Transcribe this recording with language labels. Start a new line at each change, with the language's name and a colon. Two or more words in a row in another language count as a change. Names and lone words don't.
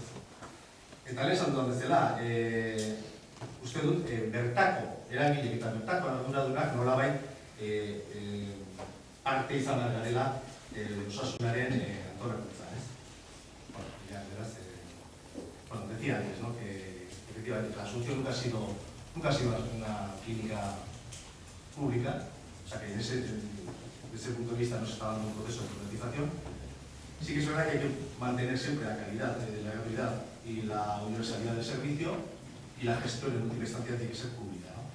Basque: Eta lehen esan duan bezala, uste dut, bertako eragilek eta bertako arduradunak nolabait parte izan behar garela osasunaren antolakuntza, ez?
Spanish: Bueno, decía antes, ¿no? Que efectivamente la Asunción nunca ha sido una clínica pública, o sea que desde ese punto de vista no se está dando un proceso de privatización. Sí que es verdad que hay que mantener siempre la calidad de la gratuidad y la universalidad del servicio, y la gestión en última instancia tiene que ser pública, ¿no?